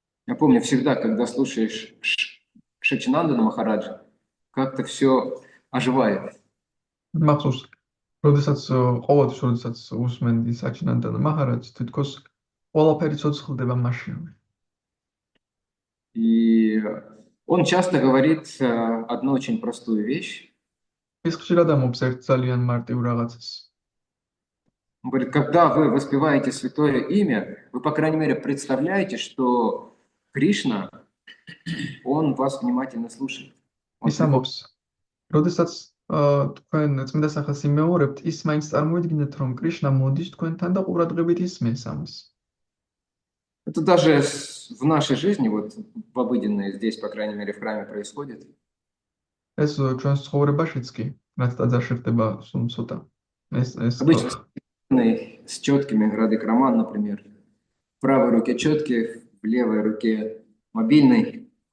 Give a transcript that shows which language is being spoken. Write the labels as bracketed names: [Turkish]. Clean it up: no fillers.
[Russian] Я помню всегда, когда слушаешь Шачинандана Махараджа, как-то все оживает. [Georgian] მახსოვს, ყოველთვის, როდესაც უსმენდი საჩინანდანა მაჰარაჯს, თითქოს ყველაფერი ცოცხლდება მაშინვე. [Russian] И он часто говорит одну очень простую вещь. [Georgian] ის ხშირად ამბობს ერთ ძალიან მარტივ რაღაცას. [Russian] Он говорит, когда вы воспеваете святое имя, вы, по крайней мере, представляете, что Кришна, он вас внимательно слушает. [Georgian] ის ამბობს, როდესაც თქვენ წმინდა სახელს იმეორებთ, ის მაინც წარმოიდგინეთ, რომ კრიშნა მოდის თქვენთან და ყურადღებით ისმენს ამას. [Russian] Это даже в нашей жизни, вот в обыденной, здесь, по крайней мере, в храме происходит. [Georgian] ეს ჩვენს ცხოვრებაშიც კი, რაც ტაძარში ხდება სულ ცოტა. [Russian] Обычно с четкими Радик Роман, например. В правой руке четкий, в левой руке мобильный.